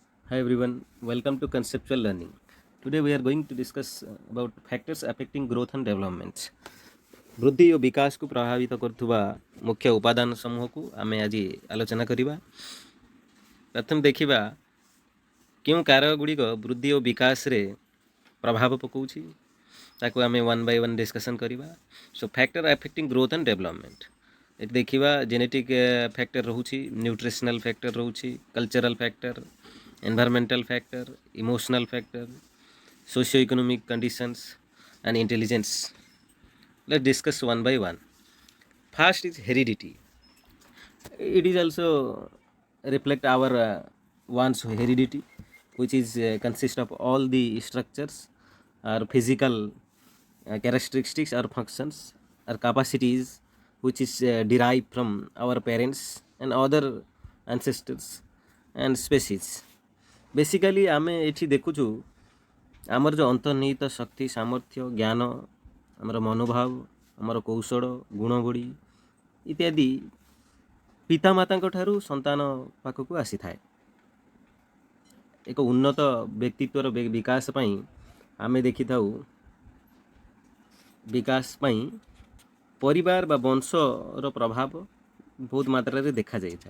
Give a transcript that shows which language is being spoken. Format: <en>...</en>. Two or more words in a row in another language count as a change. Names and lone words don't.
<en>Hi everyone, welcome to Conceptual Learning. Today we are going to discuss about factors affecting growth and development.</en> <or>ବୃଦ୍ଧି ଓ ବିକାଶକୁ ପ୍ରଭାବିତ କରୁଥିବା ମୁଖ୍ୟ ଉପାଦାନ ସମୂହକୁ ଆମେ ଆଜି ଆଲୋଚନା କରିବା। ପ୍ରଥମେ ଦେଖିବା କେଉଁ କାରକ ଗୁଡ଼ିକ ବୃଦ୍ଧି ଓ ବିକାଶରେ ପ୍ରଭାବ ପକାଉଛି ତାକୁ ଆମେ</or> <en>one by one discussion</en> <or>କରିବା।</or> <en>so factor affecting growth and development</en> <or>ଏଠି ଦେଖିବା</or> <en>genetic factor ରହୁଛି, nutritional factor ରହୁଛି, cultural factor, environmental factor, emotional factor, socio-economic conditions, and intelligence. Let's discuss one by one. First is heredity. It is also reflect our one's heredity, which is consist of all the structures or physical characteristics or functions or capacities which is derived from our parents and other ancestors and species.</en> <or>ବେସିକାଲି ଆମେ ଏଠି ଦେଖୁଛୁ ଆମର ଯେଉଁ ଅନ୍ତର୍ନିହିତ ଶକ୍ତି, ସାମର୍ଥ୍ୟ, ଜ୍ଞାନ, ଆମର ମନୋଭାବ, ଆମର କୌଶଳ, ଗୁଣବଡ଼ି ଇତ୍ୟାଦି ପିତାମାତାଙ୍କ ଠାରୁ ସନ୍ତାନ ପାଖକୁ ଆସିଥାଏ। ଏକ ଉନ୍ନତ ବ୍ୟକ୍ତିତ୍ୱର ବିକାଶ ପାଇଁ ଆମେ ଦେଖିଥାଉ ବିକାଶ ପାଇଁ ପରିବାର ବା ବଂଶର ପ୍ରଭାବ ବହୁତ ମାତ୍ରାରେ ଦେଖାଯାଇଥାଏ।</or>